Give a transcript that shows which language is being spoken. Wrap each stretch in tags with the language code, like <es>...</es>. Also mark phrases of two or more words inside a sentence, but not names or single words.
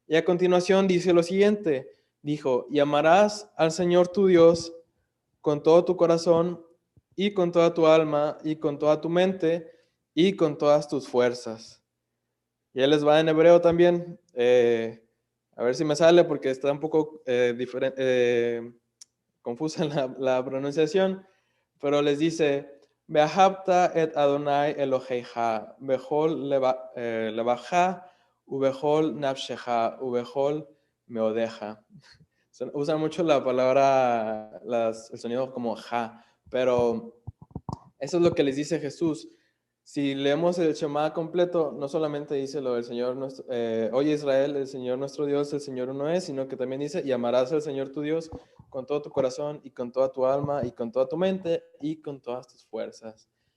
<es>Y a continuación dice lo siguiente, dijo, y amarás al Señor tu Dios con todo tu corazón y con toda tu alma y con toda tu mente y con todas tus fuerzas. Y él les va en hebreo también, a ver si me sale porque está un poco confusa la pronunciación, pero les dice,</es> <he>ואהבת את אדוני אלוהיך, בכל לבבך, ובכל נפשך, ובכל מאודך.</he> <es>Usan mucho la palabra, el sonido como ja, pero eso es lo que les dice Jesús. Si leemos el Shema completo, no solamente dice lo del Señor, oye Israel, el Señor nuestro Dios, el Señor uno es, sino que también dice, y amarás al Señor tu Dios con todo tu corazón y con toda tu alma y con toda tu mente y con todas tus fuerzas.</es>